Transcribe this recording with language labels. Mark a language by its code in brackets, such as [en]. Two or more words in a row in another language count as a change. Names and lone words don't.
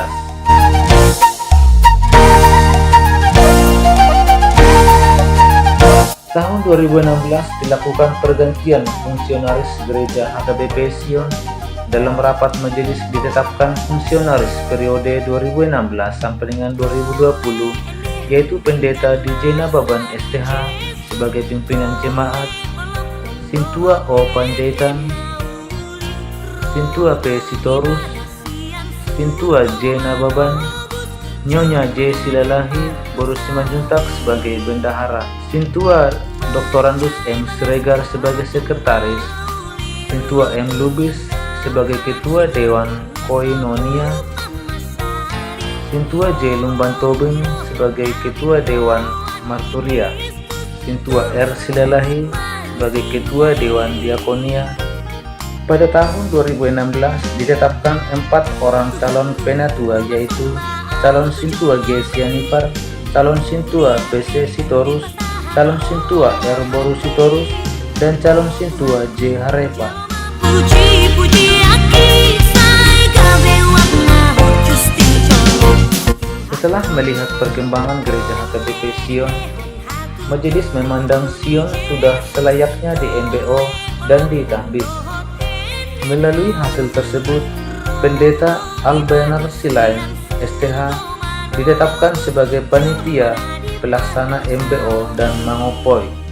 [id] Tahun 2016 dilakukan pergantian fungsionaris gereja HKBP Sion. Dalam rapat majelis ditetapkan fungsionaris periode 2016 sampai dengan 2020, yaitu Pendeta DJ Nababan STH sebagai pimpinan jemaat, Sintua O. Panjaitan, Sintua P. Sitorus, Sintua J. Nababan, Nyonya J. Silalahi, Boru Simanjuntak sebagai bendahara, Sintua Doktorandus M. Siregar sebagai sekretaris, Sintua M. Lubis sebagai Ketua Dewan Koinonia, Sintua J. Lumbantobeng sebagai Ketua Dewan Marturia, Sintua R. Silalahi sebagai Ketua Dewan Diakonia, Pada tahun 2016 ditetapkan 4 orang calon penatua, yaitu calon Sintua G. Sianipar, calon Sintua PC Sitorus, calon Sintua R. Boru Sitorus, dan calon Sintua J. Harepa. Setelah melihat perkembangan gereja HKBP Sion, majelis memandang Sion sudah selayaknya di MBO dan ditahbis. Melalui hasil tersebut, Pendeta Albenar Silain STH ditetapkan sebagai panitia pelaksana MBO dan Mangopoi.